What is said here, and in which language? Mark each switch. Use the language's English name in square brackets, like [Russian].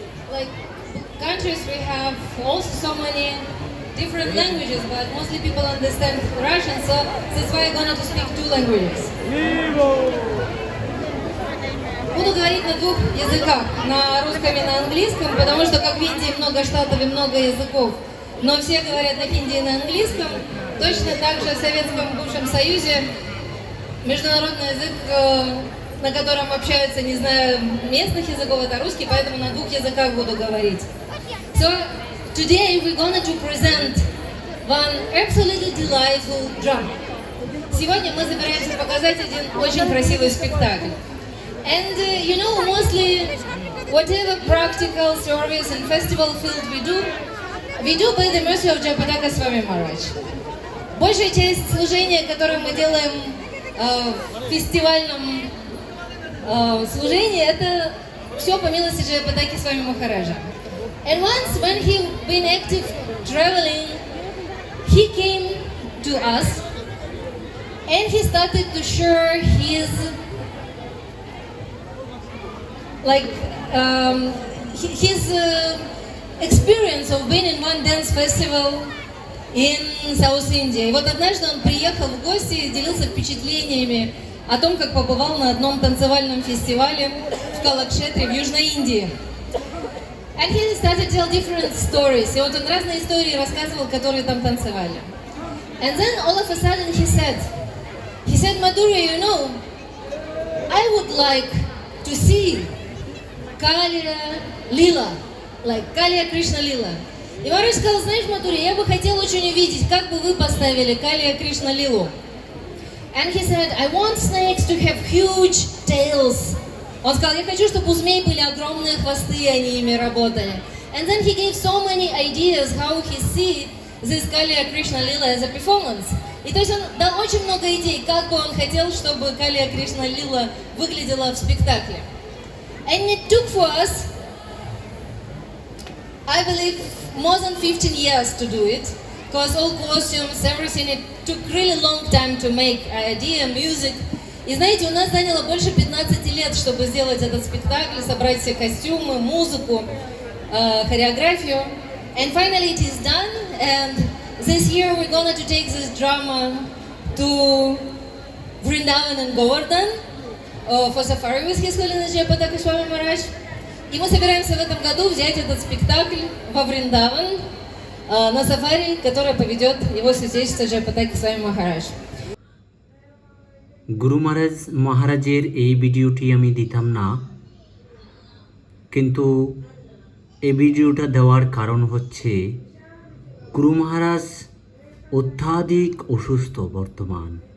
[English] like countries we have also so many different languages, but mostly people understand Russian, so that's why I'm gonna to speak two languages. [Russian] Буду говорить на двух языках, на русском и на английском, потому что как в Индии много штатов и много языков, но все говорят на хинди и на английском. Точно так же в Советском бывшем Союзе международный язык, на котором общаются, не знаю, местных языков, это русский, поэтому на двух языках буду говорить. [English] So today we're going to present one absolutely delightful drama. [Russian] Сегодня мы собираемся показать один очень красивый спектакль. [English] And you know, mostly whatever practical service and festival field we do by the mercy of Jayapataka Swami Maharaj. [Russian] Большая часть служения, которое мы делаем в фестивальном служении, это все по милости Jayapataka Swami Maharaja. [English] And once when he been active traveling, he came to us and he started to share his his experience of being in one dance festival in South India. [Russian] И вот однажды он приехал в гости и делился впечатлениями о том, как побывал на одном танцевальном фестивале в Калакшетре в Южной Индии. [English] And he started to tell different stories. [Russian] И вот он разные истории рассказывал, которые там танцевали. [English] And then all of a sudden he said, Madhuri, you know, I would like to see Kaliya Lila, like Kaliya Krishna Lila. [Russian] И Махарадж сказал, знаешь, Мадхури, я бы хотел очень увидеть, как бы вы поставили Калия Кришна Лилу. [English] And he said, I want snakes to have huge tails. [Russian] Он сказал, я хочу, чтобы у змей были огромные хвосты, и они ими работали. [English] And then he gave so many ideas how he see this Kaliya Krishna Lila as a performance. [Russian] И то есть он дал очень много идей, как бы он хотел, чтобы Калия Кришна Лила выглядела в спектакле. [English] And it took for us, I believe, more than 15 years to do it, because all costumes, everything, it took really long time to make idea, music. [Russian] И знаете, у нас заняло больше 15 лет, чтобы сделать этот спектакль, собрать все костюмы, музыку, хореографию. [English] And finally it is done, and this year we're going to take this drama to Vrindavan and Govardhan for safari with His Holiness Jayapataka Swami Maharaj. [Russian] И мы собираемся в этом году взять этот спектакль во Вриндаван на сафари, которое поведет его святейшество Jayapataka Swami Maharaj. [Bangla] গুরু মহারাজের এই ভিডিওটি আমি দিতাম না, কিন্তু এই ভিডিওটা দেওয়ার কারণ হচ্ছে গুরু মহারাজ অত্যাধিক অসুস্থ বর্তমান।